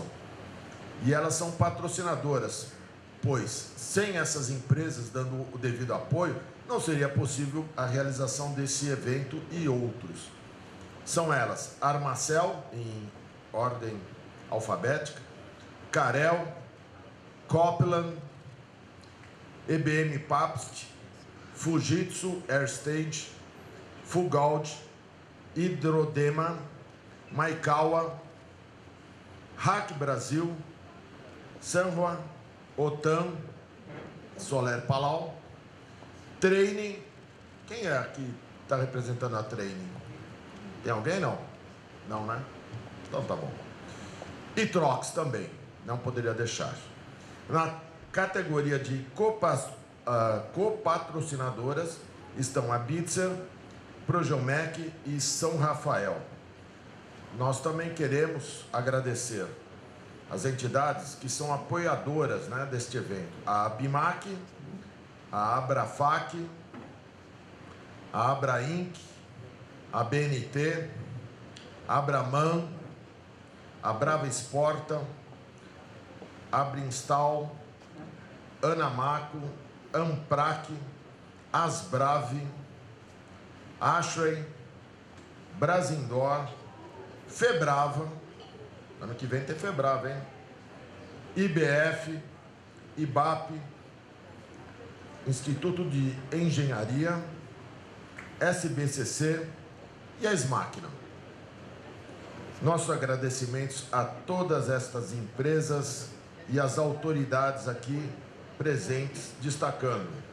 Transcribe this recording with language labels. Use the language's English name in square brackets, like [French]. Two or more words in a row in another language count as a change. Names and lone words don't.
[Portuguese] E elas são patrocinadoras, pois sem essas empresas dando o devido apoio, não seria possível a realização desse evento e outros. São elas Armacel, em ordem alfabética, Carel, Copland, EBM Pabst, Fujitsu Airstage, Fugald, Hidrodema, Maikawa, Hack Brasil, Sanhua, Otan, Soler Palau, Training. Quem é que está representando a Training? Tem alguém? Não? Não, né? Então tá bom. E Trox também, não poderia deixar. Na categoria de copatrocinadoras estão a Bitzer, Progeomec e São Rafael. Nós também queremos agradecer as entidades que são apoiadoras, né, deste evento. A Abimac, a Abrafac, a Abrainc, a BNT, a Abraman, a Brava Exporta, a Brinstal, Anamaco, Amprac, Asbrave, Ashrey, Brasindor, Febrava, ano que vem tem Febrava, hein? IBF, IBAP, Instituto de Engenharia, SBCC e a Smáquina. Nossos agradecimentos a todas estas empresas e as autoridades aqui presentes, destacando.